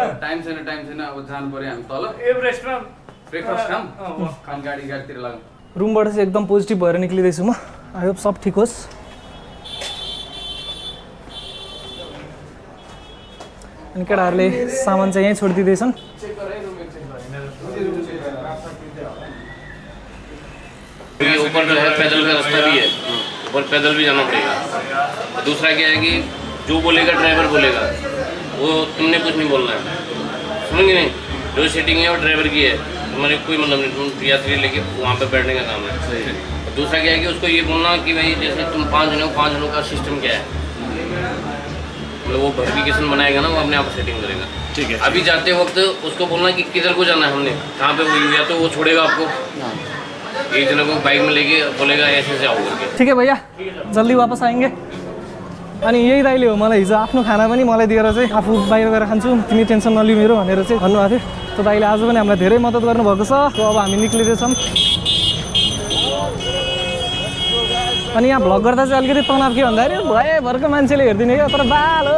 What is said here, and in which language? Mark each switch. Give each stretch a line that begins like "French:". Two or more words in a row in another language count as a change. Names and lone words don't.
Nepali: टाइम छैन अब जानु पर्यो हामी तल एभरेस्टमा ब्रेकफास्ट खाम गाडीतिर लाग्नु। रुमबाट चाहिँ एकदम पोजिटिभ भएर निक्लिँदैछु म।
English: I hope
Nepali: सब ठिक होस्। अनि केटाहरूले सामान चाहिँ यहीँ छोडिदिँदैछन्।
Hindi: ऊपर जो है पैदल का रास्ता भी है, ऊपर पैदल भी जाना पड़ेगा। और दूसरा क्या है कि जो बोलेगा ड्राइवर बोलेगा, वो तुमने कुछ नहीं बोलना है, सुनेंगे नहीं। जो सीटिंग है वो ड्राइवर की है, हमारे कोई मतलब नहीं, तुम यात्री लेके वहाँ पे बैठने का काम है। और दूसरा क्या है कि उसको ये बोलना कि भाई जैसे तुम 5 जने हो, 5 जनों का सिस्टम क्या है, मतलब वो वेरिफिकेशन बनाएगा ना, वो अपने आप सेटिंग करेगा। ठीक है। अभी जाते वक्त उसको बोलना कि किधर को जाना है, हमने कहाँ पे, वो या तो वो छोड़ेगा आपको, एक जना को बाइक में लेके बोलेगा ऐसे आओ करके। ठीक है भैया, जल्दी वापस आएंगे।
Nepali: अनि यही दाइले हो मलाई हिजो आफ्नो खाना पनि मलाई दिएर चाहिँ आफू बाहिर गएर खान्छु, तिमी टेन्सन नलिऊ मेरो भनेर चाहिँ भन्नुभएको थियो। त्यो दाइले आज पनि हामीलाई धेरै मद्दत गर्नुभएको छ। त्यो अब हामी निक्लिँदैछौँ। अनि यहाँ भ्लग गर्दा चाहिँ अलिकति तनाव के भन्दाखेरि भएभरको मान्छेले हेरिदिने क्या, तर बाल हो।